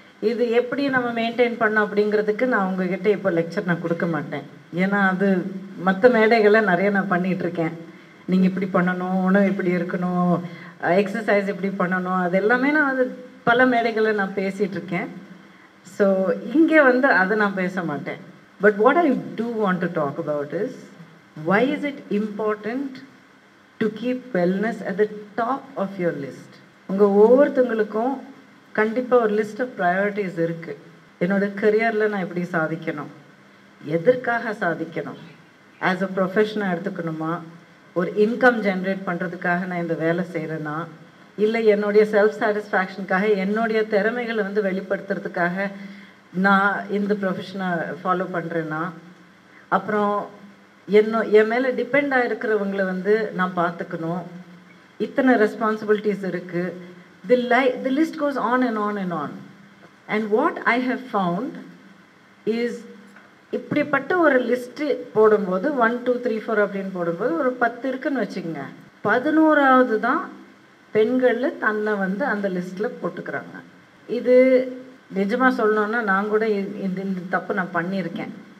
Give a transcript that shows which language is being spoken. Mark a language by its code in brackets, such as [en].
[ta] இது எப்படி நம்ம மெயின்டைன் பண்ணோம் அப்படிங்கிறதுக்கு நான் உங்ககிட்ட இப்போ லெக்சர் நான் கொடுக்க மாட்டேன். ஏன்னா அது மற்ற மேடைகளை நிறைய நான் பண்ணிகிட்ருக்கேன். நீங்கள் இப்படி பண்ணணும், உணவு இப்படி இருக்கணும், எக்ஸசைஸ் இப்படி பண்ணணும், அது எல்லாமே நான் அது பல மேடைகளை நான் பேசிகிட்ருக்கேன். ஸோ இங்கே வந்து அதை நான் பேச மாட்டேன். [en] But what I do want to talk about is why is it important to keep wellness at the top of your list? [ta] உங்கள் ஒவ்வொருத்தங்களுக்கும் கண்டிப்பாக ஒரு [en] list of priorities [ta] இருக்குது. என்னோடய கரியரில் நான் எப்படி சாதிக்கணும், எதற்காக சாதிக்கணும், ஆஸ் அ ப்ரொஃபஷனாக எடுத்துக்கணுமா, ஒரு இன்கம் ஜென்ரேட் பண்ணுறதுக்காக நான் இந்த வேலை செய்கிறேன்னா, இல்லை என்னுடைய செல்ஃப் சாட்டிஸ்ஃபேக்ஷனுக்காக என்னுடைய திறமைகளை வந்து வெளிப்படுத்துறதுக்காக நான் இந்த ப்ரொஃபஷனை ஃபாலோ பண்ணுறேன்னா, அப்புறம் என் மேலே டிபெண்ட் ஆகிருக்கிறவங்களை வந்து நான் பார்த்துக்கணும். இத்தனை ரெஸ்பான்சிபிலிட்டிஸ் இருக்குது. [en] The list goes on and on and on. And what I have found is [ta] இப்படிப்பட்ட ஒரு லிஸ்ட்டு போடும்போது 1 2 3 4 அப்படின்னு போடும்போது ஒரு 10 இருக்குன்னு வச்சுக்கோங்க. 11வது தான் பெண்களில் தன்னை வந்து அந்த லிஸ்ட்டில் போட்டுக்கிறாங்க. இது நிஜமாக சொல்லணுன்னா நான் கூட இந்த தப்பு நான் பண்ணியிருக்கேன்.